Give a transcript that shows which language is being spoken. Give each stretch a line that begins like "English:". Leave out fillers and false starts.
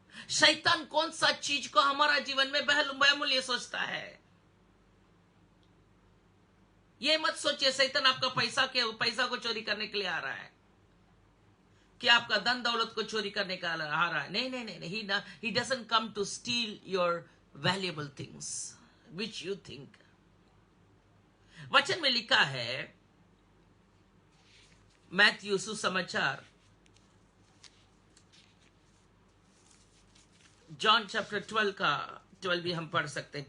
Hindi: शैतान कौन सा चीज को हमारा जीवन में बहुमूल्य सोचता है? ये मत सोचिए शैतान आपका पैसा को चोरी करने के लिए आ रहा है, कि आपका धन दौलत को चोरी करने का आ रहा है। नहीं नहीं नहीं,
English: he doesn't come to steal your valuable things which you think.
Hindi: वचन में लिखा है, मैथ्यू सुसमाचार जॉन चैप्टर 12 भी हम पढ़ सकते हैं।